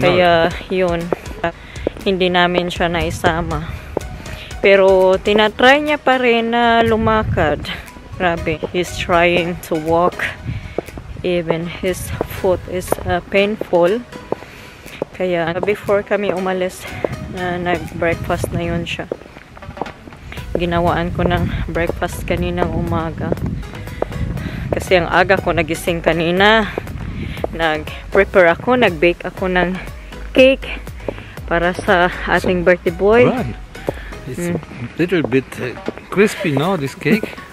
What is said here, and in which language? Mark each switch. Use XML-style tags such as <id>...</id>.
<tl>Kaya yun, hindi namin siya naisama. Pero tinatry niya pa rin na lumakad.</tl> <en>Grabe, he's trying to walk. Even his foot is painful.</en> <tl>Kaya before kami umalis, nag-breakfast na yun siya. Ginawaan ko ng breakfast kaninang umaga. Kasi ang aga ko nagising kanina. Nag-prepare ako, nag-bake ako ng cake para sa ating birthday boy.</tl> <en>Right. It's a little bit crispy now, this cake.</en>